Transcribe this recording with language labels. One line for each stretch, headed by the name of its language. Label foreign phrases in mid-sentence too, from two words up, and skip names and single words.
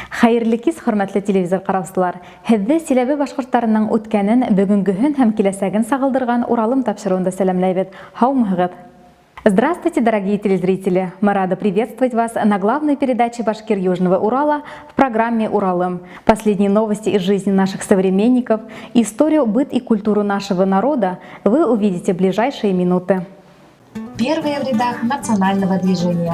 Bashkir: Хәерле кис, хөрмәтле телевизор караучылар. Һезне Силәбе башкортларының үткәнен, бүгенгеһен һәм киләсәген сагылдырган Уралым тапшыруында сәламләйбез. Һаумыгыз.
Russian: Здравствуйте, дорогие телезрители! Мы рады приветствовать вас на главной передаче «Башкир Южного Урала» в программе «Уралым». Последние новости из жизни наших современников, историю, быт и культуру нашего народа вы увидите в ближайшие минуты. Первые в рядах национального движения.